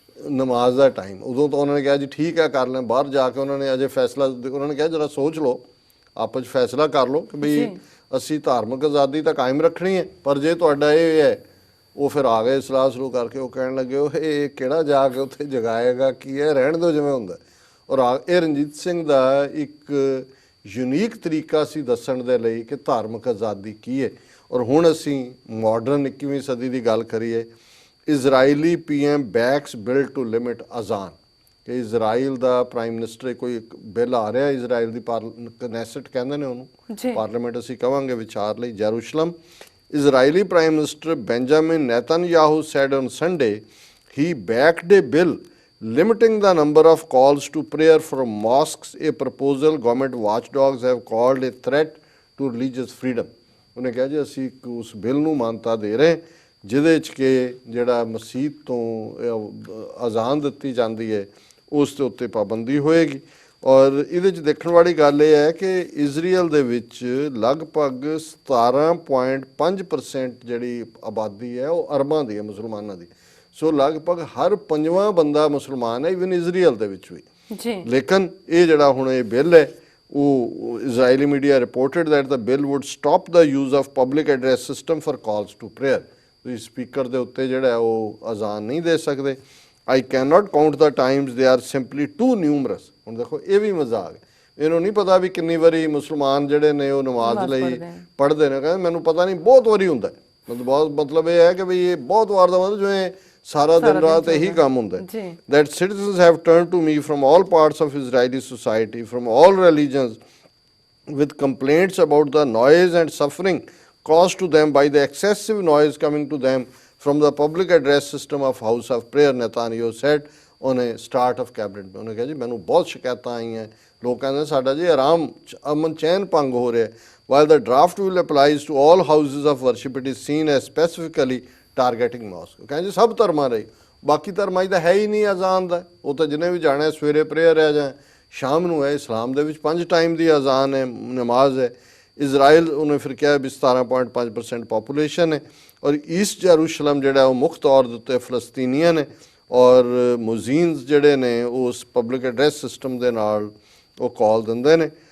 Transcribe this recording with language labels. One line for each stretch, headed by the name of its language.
Punjabi: ਨਮਾਜ਼ ਦਾ ਟਾਈਮ ਉਦੋਂ ਤਾਂ ਉਹਨਾਂ ਨੇ ਕਿਹਾ ਜੀ ਠੀਕ ਹੈ ਕਰ ਲੈਂ ਬਾਹਰ ਜਾ ਕੇ ਉਹਨਾਂ ਨੇ ਅਜੇ ਫੈਸਲਾ ਉਹਨਾਂ ਨੇ ਕਿਹਾ ਜਰਾ ਸੋਚ ਲਓ ਆਪਸ 'ਚ ਫੈਸਲਾ ਕਰ ਲਓ ਕਿ ਭਈ ਅਸੀਂ ਧਾਰਮਿਕ ਆਜ਼ਾਦੀ ਤਾਂ ਕਾਇਮ ਰੱਖਣੀ ਹੈ ਪਰ ਜੇ ਤੁਹਾਡਾ ਇਹ ਹੈ ਉਹ ਫਿਰ ਆ ਗਏ ਸਲਾਹ ਸ਼ੁਰੂ ਕਰਕੇ ਉਹ ਕਹਿਣ ਲੱਗੇ ਉਹ ਇਹ ਕਿਹੜਾ ਜਾ ਕੇ ਉੱਥੇ ਜਗਾਏਗਾ ਕੀ ਹੈ ਰਹਿਣ ਦਿਓ ਜਿਵੇਂ ਹੁੰਦਾ ਔਰ ਇਹ ਰਣਜੀਤ ਸਿੰਘ ਦਾ ਇੱਕ ਯੂਨੀਕ ਤਰੀਕਾ ਸੀ ਦੱਸਣ ਦੇ ਲਈ ਕਿ ਧਾਰਮਿਕ ਆਜ਼ਾਦੀ ਕੀ ਹੈ ਔਰ ਹੁਣ ਅਸੀਂ ਮਾਡਰਨ 21ਵੀਂ ਸਦੀ ਦੀ ਗੱਲ ਕਰੀਏ
English: Israeli PM backs bill to limit ਅਜ਼ਾਨ,
Punjabi: ਕਿ ਇਜ਼ਰਾਈਲ ਦਾ ਪ੍ਰਾਈਮ ਮਿਨਿਸਟਰ ਕੋਈ ਇੱਕ ਬਿੱਲ ਆ ਰਿਹਾ ਇਜ਼ਰਾਈਲ ਦੀ ਕਨੈਸਟ ਕਹਿੰਦੇ ਨੇ ਉਹਨੂੰ, ਜੀ ਪਾਰਲੀਮੈਂਟ ਅਸੀਂ ਕਵਾਂਗੇ, ਵਿਚਾਰ ਲਈ ਜੈਰੂਸ਼ਲਮ।
English: Israeli Prime Minister Benjamin Netanyahu said on Sunday he backed a bill limiting the number of calls to prayer from mosques, a proposal government watchdogs have called a threat to religious freedom।
Punjabi: ਉਹਨੇ ਕਿਹਾ ਜੀ ਅਸੀਂ ਉਸ bill ਨੂੰ ਮਾਨਤਾ ਦੇ ਰਹੇ ਜਿਹਦੇ 'ਚ ਕਿ ਜਿਹੜਾ ਮਸਜਿਦ ਤੋਂ ਅਜ਼ਾਨ ਦਿੱਤੀ ਜਾਂਦੀ ਹੈ ਉਸ ਦੇ ਉੱਤੇ ਪਾਬੰਦੀ ਹੋਏਗੀ। ਔਰ ਇਹਦੇ 'ਚ ਦੇਖਣ ਵਾਲੀ ਗੱਲ ਇਹ ਹੈ ਕਿ ਇਜ਼ਰਾਈਲ ਦੇ ਵਿੱਚ ਲਗਭਗ 17.5% ਜਿਹੜੀ ਆਬਾਦੀ ਹੈ ਉਹ ਅਰਬਾਂ ਦੀ ਹੈ, ਮੁਸਲਮਾਨਾਂ ਦੀ। ਸੋ ਲਗਭਗ ਹਰ ਪੰਜਵਾਂ ਬੰਦਾ ਮੁਸਲਮਾਨ ਹੈ, ਇਵਨ ਇਜ਼ਰਾਈਲ ਦੇ ਵਿੱਚ ਵੀ ਜੀ। ਲੇਕਿਨ ਇਹ ਜਿਹੜਾ ਹੁਣ ਇਹ ਬਿੱਲ ਹੈ ਉਹ
English: Israeli media reported that the bill would stop the use of public address system for calls to prayer.
Punjabi: ਤੁਸੀਂ ਸਪੀਕਰ ਦੇ ਉੱਤੇ ਜਿਹੜਾ ਉਹ ਅਜ਼ਾਨ ਨਹੀਂ ਦੇ ਸਕਦੇ।
English: I cannot count the times they are simply too numerous।
Punjabi: ਹੁਣ ਦੇਖੋ ਇਹ ਵੀ ਮਜ਼ਾਕ ਹੈ, ਇਹਨੂੰ ਨਹੀਂ ਪਤਾ ਵੀ ਕਿੰਨੀ ਵਾਰੀ ਮੁਸਲਮਾਨ ਜਿਹੜੇ ਨੇ ਉਹ ਨਮਾਜ਼ ਲਈ ਪੜ੍ਹਦੇ ਨੇ। ਕਹਿੰਦੇ ਮੈਨੂੰ ਪਤਾ ਨਹੀਂ, ਬਹੁਤ ਵਾਰੀ ਹੁੰਦਾ ਹੈ। ਮਤਲਬ ਇਹ ਹੈ ਕਿ ਵੀ ਇਹ ਬਹੁਤ ਵਾਰ ਦਾ ਮਤਲਬ ਜਿਵੇਂ ਸਾਰਾ ਦਿਨ ਰਾਤ ਇਹੀ ਕੰਮ ਹੁੰਦਾ ਹੈ।
English: That citizens have turned to me from all parts of Israeli society, from all religions, with complaints about the noise and suffering caused to them by the excessive noise coming to them from the public address system of House of Prayer, Netanyahu said on a start of cabinet।
Punjabi: ਉਹਨੇ ਕਿਹਾ ਜੀ ਮੈਨੂੰ ਬਹੁਤ ਸ਼ਿਕਾਇਤਾਂ ਆਈਆਂ, ਲੋਕ ਕਹਿੰਦੇ ਸਾਡਾ ਜੀ ਆਰਾਮ ਅਮਨ ਚੈਨ ਭੰਗ ਹੋ ਰਿਹਾ।
English: While the draft will applies to all houses of worship, it is seen as specifically targeting mosque।
Punjabi: ਕਹਿੰਦੇ ਜੀ ਸਭ ਧਰਮਾਂ ਲਈ, ਬਾਕੀ ਧਰਮਾਂ 'ਚ ਤਾਂ ਹੈ ਹੀ ਨਹੀਂ ਅਜ਼ਾਨ ਦਾ। ਉਹ ਤਾਂ ਜਿਹਨੇ ਵੀ ਜਾਣਾ ਸਵੇਰੇ ਪ੍ਰੇਅਰ ਹੈ ਜਾਂ ਸ਼ਾਮ ਨੂੰ ਹੈ। ਇਸਲਾਮ ਦੇ ਵਿੱਚ 5 ਟਾਈਮ ਦੀ ਅਜ਼ਾਨ ਹੈ, ਨਮਾਜ਼ ਹੈ। ਇਜ਼ਰਾਈਲ ਉਹਨੇ ਫਿਰ ਕਿਹਾ ਵੀ 17.5% ਪਾਪੂਲੇਸ਼ਨ ਹੈ ਔਰ ਈਸਟ ਜੈਰੂਸ਼ਲਮ ਜਿਹੜਾ ਉਹ ਮੁੱਖ ਤੌਰ ਦੇ ਉੱਤੇ ਫਲਸਤੀਨੀਅਨ ਹੈ ਔਰ ਮੁਜ਼ੀਨਸ ਜਿਹੜੇ ਨੇ ਉਸ ਪਬਲਿਕ ਐਡਰੈਸ ਸਿਸਟਮ ਦੇ ਨਾਲ ਉਹ ਕਾਲ ਦਿੰਦੇ ਨੇ।